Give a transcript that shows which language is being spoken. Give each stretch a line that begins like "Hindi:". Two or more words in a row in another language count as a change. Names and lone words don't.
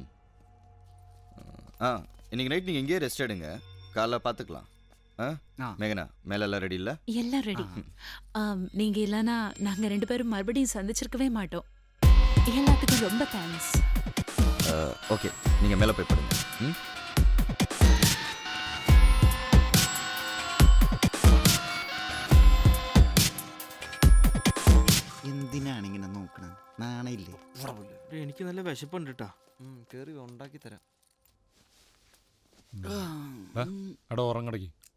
Tamil: இன்னைக்கு நைட் நீங்கள் எங்கேயே ரெஸ்ட் எடுங்க, காலைல பார்த்துக்கலாம். மேகனா, மேலெல்லாம் ரெடி இல்லை? எல்லாம் ரெடி. நீங்க இல்லைன்னா நாங்க ரெண்டு பேரும் மறுபடியும் சந்திச்சிருக்கவே மாட்டோம். எல்லாத்துக்கும் ரொம்ப தேங்க்ஸ். ஓகே, நீங்கள் மேலே போய் படுங்க. ம்.
Malayalam: എന്തിനാണ് ഇങ്ങനെ നോക്കണം? നാണയില്ലേ? എനിക്ക് നല്ല വിശപ്പുണ്ട് കേട്ടാ. കേറി ഉണ്ടാക്കി തരാം. അവിടെ ഉറങ്ങടക്കി.